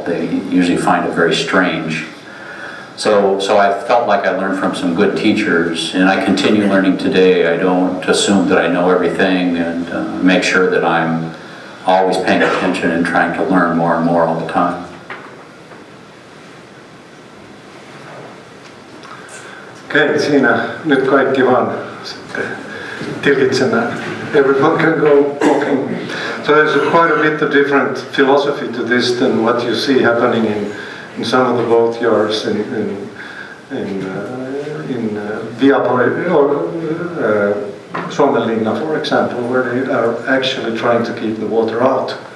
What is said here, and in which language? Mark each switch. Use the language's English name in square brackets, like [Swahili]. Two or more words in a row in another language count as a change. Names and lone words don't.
[English] They usually find it very strange. So I felt like I learned from some good teachers, and I continue learning today. I don't assume that I know everything, and make sure that I'm always paying attention and trying to learn more and more all the time. [Finnish] Okei, siinä nyt kaikki vaan tilkitsemään. [English] Everyone can go walking. So there's quite a bit of different philosophy to this than what you see happening in some of the boat yards in Viapuri or Suomenlinna, for example, where they are actually trying to keep the water out.